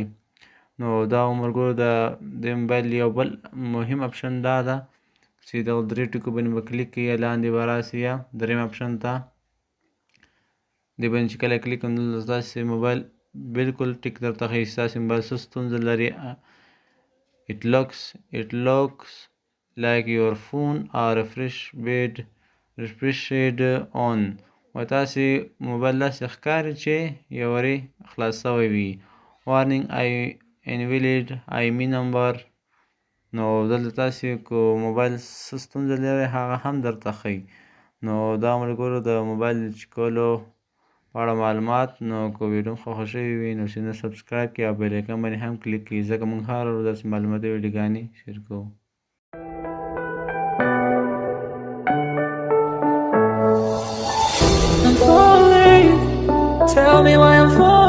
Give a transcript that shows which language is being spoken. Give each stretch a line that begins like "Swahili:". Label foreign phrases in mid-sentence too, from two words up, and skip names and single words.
Pashto: نو دا ملګرو د موبایل یو بل مهم اپشن دا ده چې دغه درې ټکو باندې به کلیک کړئ، لاندې به راسئ یا دریم اپشن ته. دې باندې چې کله کلیک کړئ دلته ستاسې موبایل بالکل ټیک درته ښیي. ستاسې موبایل څه ستونزه لري،
English: it looks like your phone are refreshed on.
Pashto: و تاسې موبایل داسې ښکاري چې یو وارې خلاص شوی وي. وارنینګ
English: invalid IMEI
Pashto: نمبر. نو دلته تاسې که موبایل څه ستونزه لري هغه هم درته ښیي. نو دا ملګرو د موبایل چک کولو په اړه معلومات. نو که ویډیو مو خوښه شوې وي نو چینل سبسکرایب کړئ، او بیل ایکن باندې هم کلیک کړئ، ځکه موږ هره ورځ داسې معلوماتي ویډیوګانې شیر کوو.
English: Tell me why I'm falling.